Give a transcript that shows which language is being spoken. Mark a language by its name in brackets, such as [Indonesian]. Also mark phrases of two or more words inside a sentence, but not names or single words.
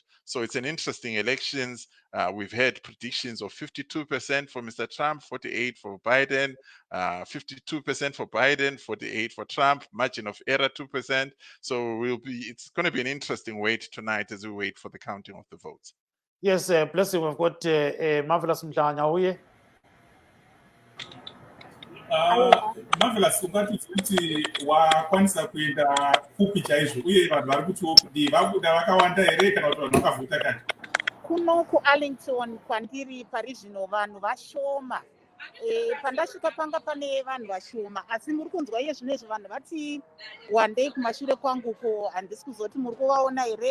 [English] So it's an interesting elections. We've had predictions of 52% for Mr. Trump, 48% for Biden, 52% for Biden, 48% for Trump, margin of error 2%. So it's going to be an interesting wait tonight as we wait for the counting of the votes. Yes, Blessing, we've got Marvelous Mhlanga. [Shona] Marvelous, ungathi futhi wakwanisa kuenda kupi chaizvo uye vanhu vari kuti kudii vabuda vakawanda here kana kuti vanhu vakavhota kati? Kuno kuArlington kwandiri pari zvino vanhu vashoma. Pandasvika panga pane vanhu vashoma, asi muri kunzwa iye zvino izvo vanhu vati wandei kumashure kwanguko, handisi kuzoti muri kuvaona here.